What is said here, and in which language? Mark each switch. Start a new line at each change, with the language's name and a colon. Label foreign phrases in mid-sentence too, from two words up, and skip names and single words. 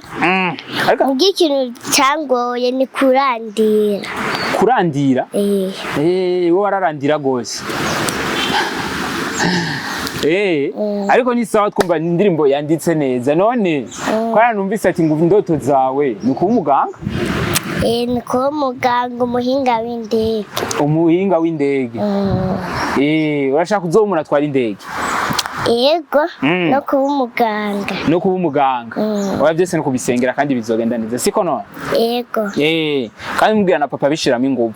Rundi: Ariko ikintu cyangoye ni kurandira. Kurandira? Wowe wararandira gose. Ariko ni sawa twumva indirimbo yanditse neza. None kwa numvise ati ngo indoto zawe ni kuba umuganga? Ni kuba umuganga, umuhinga w'indege. Umuhinga w'indege. Urashaka kuzoba umuntu atwara indege? Yego, no kuba umuganga. No kuba umuganga. Oya byose no kubisengera kandi bizogenda neza siko none? Yego. Kandi mubwira na papa bishiramo ingufu.